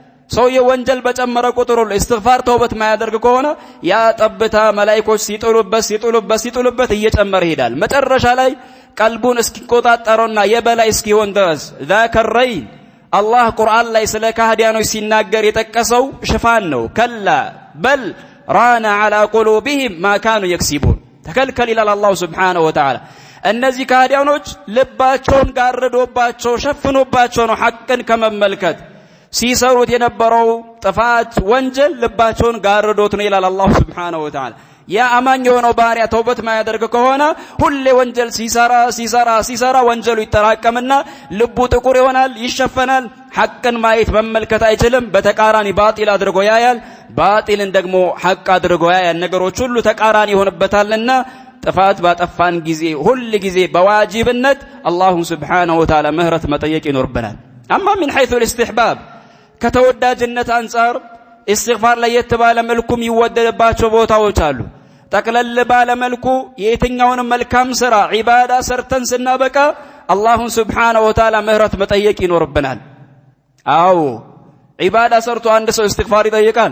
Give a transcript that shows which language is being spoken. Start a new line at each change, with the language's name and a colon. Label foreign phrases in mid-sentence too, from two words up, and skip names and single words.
Amharic: ሰውዬ ወንጀል በጨመረ ቁጥር ሁሉ ኢስቲግፋር ተውበት ማያደርግ ከሆነ ያ ጠብታ መላእክቶች ሲጥሉበት እየጨመረ ይሄዳል። መጨረሻ ላይ ቀልቡን እስኪቆጣጠረውና የበላይ እስኪሆን ድረስ ذاكرين አላህ ቁርአን ላይ ስለ ካህዲያኖች ሲናገር የጠቀሰው ሽፋን ነው።
Arabic: كلا بل ران على قلوبهم ما كانوا يكسبون
Amharic: ተከልከል ይላል አላህ
Arabic: سبحانه وتعالى።
Amharic: እነዚህ ካህዲያኖች ልባቸውን ጋርዶባቸው ሸፍኖባቸው ነው ሐቅን ከመመልከት ሲሰሩት የነበረው ጥፋት ወንጀል ልባቸውን ጋርዶት ነው ይላል አላህ Subhanahu
Arabic: وتعالى።
Amharic: ያ አማኝ የሆነው ባሪያ ተውበት ማያደርግ ከሆነ ሁሌ ወንጀል ሲሰራ ወንጀሉ ይተራቀምና ልቡ ጥቁር ይሆናል፣ ይሸፈናል፣ ሐቅን ማየት መመልከት አይችልም። በተቃራኒ ባጢል አድርጎ ያያል፣ ባጢልን ደግሞ ሐቅ አድርጎ ያያል። ነገሮች ሁሉ ተቃራኒ ይሆንበታልና ጥፋት ባጠፋን ጊዜ ሁሉ ጊዜ በዋጅብነት አላሁ
Arabic: سبحانه وتعالى
Amharic: ምህረት መጠየቅ ይኖርብናል። አማ
Arabic: من حيث الاستحباب
Amharic: ከተወዳጅነት አንፃር ኢስቲግፋር ለየት ባለ መልኩም ይወደድባቸው ቦታዎች አሉ። ጠቅለል ባለ መልኩ የትኛውንም መልካም ስራ ዒባዳ ሰርተን ስናበቃ አላሁን
Arabic: سبحانه وتعالى
Amharic: ምህረት መጠየቅ ይኖርብናል። አዎ ዒባዳ ሰርቶ አንድ ሰው ኢስቲግፋር ይጠይቃል?